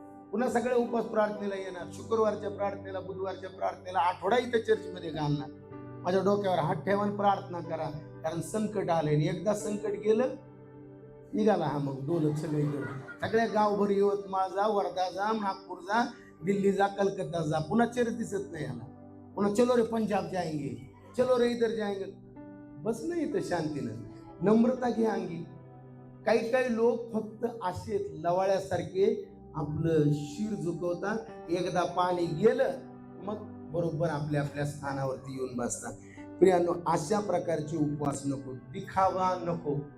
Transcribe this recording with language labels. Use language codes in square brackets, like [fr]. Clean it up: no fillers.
[mr] पुन्हा सगळे उपास प्रार्थनेला येणार. शुक्रवारच्या प्रार्थनेला, बुधवारच्या प्रार्थनेला, आठवडा इथं चर्चमध्ये घालणार. माझ्या डोक्यावर हात ठेवा आणि प्रार्थना करा, कारण संकट आलंय आणि एकदा संकट गेलं निघाला हा मग डोलत सगळीकडे. सगळ्या गावभर यवतमाळ जा, वर्धा जा, नागपूर जा, दिल्ली जा, कलकत्ता जा, पुन्हा चेहरा दिसत नाही याला. [hi] पुन्हा चलो रे पंजाब जाएंगे, चलो रे इधर जाएंगे. [mr] बस नाही इथं शांतीनं, नम्रता घ्या अंगी. काही काही लोक फक्त असे लवाळ्यासारखे आपलं शिर झुकवतात, एकदा पाणी गेलं मग बरोबर आपल्या आपल्या स्थानावरती येऊन बसतात. प्रियांनो, अशा प्रकारचे उपवास नको, दिखावा नको.